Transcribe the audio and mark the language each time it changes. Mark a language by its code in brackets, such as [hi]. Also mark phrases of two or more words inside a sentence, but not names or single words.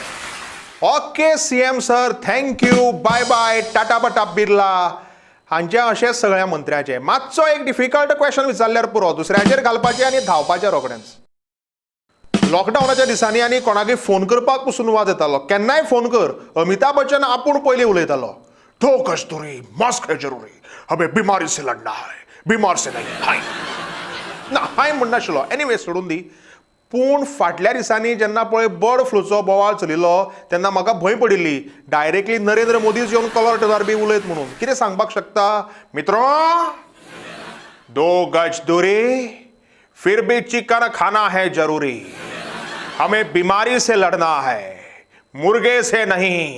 [en] OK CM sir, thank you, bye bye, टाटा बटा बिर्ला. [kok] हांचे अशेंच सगळ्या मंत्र्याचे मातसो एक [en] difficult question [kok] विचारल्यार पुरो दुसऱ्याचेर घालपाचें आनी धांवपाचें रोखडेंच. लॉकडावनाच्या दिसांनी आनी कोणाकय फोन करपाक पसून वाज येतालो. केन्नाय फोन कर, अमिताभ बच्चन आपूण पयलीं उलयतालो. [hi] दो गज दूरी, मास्क है जरूरी, हमें बीमारी से लड़ना है, बीमार से नहीं, [kok] हाय ना हाय म्हणनाशिल्लो. एनिवे सोडून दी. पूण फाटल्या दिसांनी जेन्ना पळय बर्ड फ्लूचो बोवाळ चलिल्लो तेन्ना म्हाका भंय पडिल्ली डायरेक्टली नरेंद्र मोदीच येवन कलर टनार बी उलयत म्हणून. कितें सांगपाक शकता मित्रो? [hi] दो गज दूरी, फिर भी चिकन खाना है जरूरी, हमें बीमारी से लड़ना है, मुर्गे से नहीं.